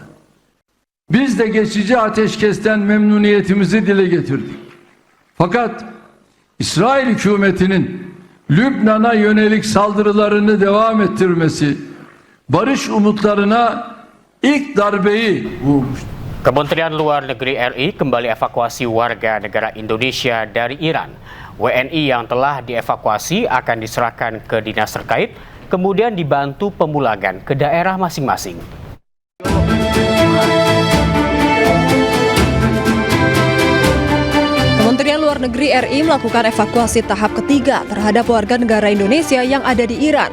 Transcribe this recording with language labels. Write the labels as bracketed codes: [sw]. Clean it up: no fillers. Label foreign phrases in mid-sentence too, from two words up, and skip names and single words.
[tr] Biz de geçici ateşkesten memnuniyetimizi dile getirdik. Fakat İsrail hükümetinin Lübnan'a yönelik saldırılarını devam ettirmesi barış umutlarına ilk darbeyi vurmuştur. [id] Kementerian Luar Negeri RI kembali evakuasi warga negara Indonesia dari Iran. WNI yang telah dievakuasi akan diserahkan ke dinas terkait, kemudian dibantu pemulangan ke daerah masing-masing. Kementerian Luar Negeri RI melakukan evakuasi tahap ketiga terhadap warga negara Indonesia yang ada di Iran.